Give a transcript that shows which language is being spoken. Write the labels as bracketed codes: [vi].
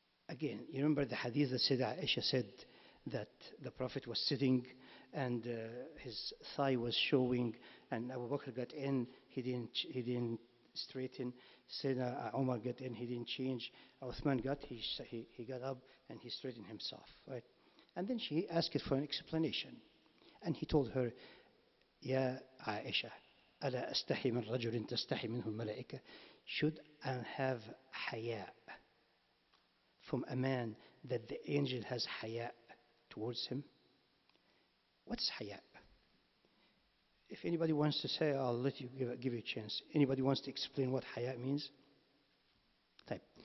[en] Again, you remember the hadith that Sayyidah Aisha said that the Prophet was sitting and his thigh was showing, and Abu Bakr got in, he didn't straighten. Sayyidina Umar got in, he didn't change. Uthman got, he got up and he straightened himself, right? And then she asked for an explanation. And he told her, [ar] "Ya Aisha, ألا أستحي من رجل تستحي منه الملائكة?" [en] Should I have haya from a man that the angel has haya towards him? What's haya? If anybody wants to say, I'll let you give you a chance. Anybody wants to explain what haya means? Type.